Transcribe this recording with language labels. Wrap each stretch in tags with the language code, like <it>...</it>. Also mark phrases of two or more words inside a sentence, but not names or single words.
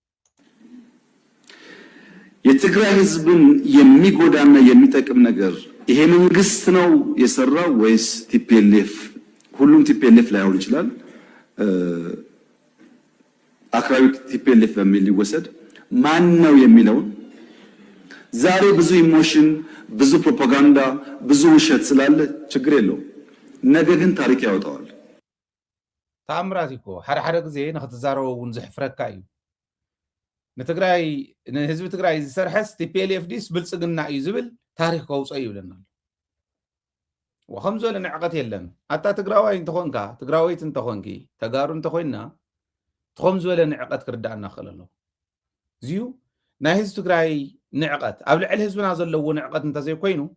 <am>የትግራይ ህዝብን የሚጎዳና የሚጠቅም ነገር ይሄ መንግስት ነው የሰራው ወይስ ቲፒኤልኤፍ ሁሉም ቲፒኤልኤፍ ላይሆን ይችላል አክራሪ ቲፒኤልኤፍ በሚል ይወሰድ ማን ነው የሚለውን ዛሬ ብዙ ኢሞሽን ብዙ ፕሮፓጋንዳ ብዙ ውሸት ስላለ ችግር የለው ነገ ግን ታሪክ ያወጣዋል</am> <ti>ተአምራት እኮ ሓደ ግዜ ንኽትዛረቡን ዝሕፍረካ እዩ ንትግራይ ንህዝቢ ትግራይ ዝሰርሐስ ቲፒኤልኤፍ ዲስ ብልጽግና እዩ ዝብል ታሪክ ከውፅኦ ይብለና ወኸም ዝበለ ንዕቐት የለን ኣታ ትግራዋይ እንተኾንካ ትግራወይት እንተኾንኪ ተጋሩ እንተኾይና ትኾም ዝበለ ንዕቐት ክርዳእና ክኽእል ኣሎ እዚዩ ናይ ህዝቢ ትግራይ ንዕቐት ኣብ ልዕሊ ህዝብና ዘለዎ ንዕቐት እንተዘይኮይኑ</ti>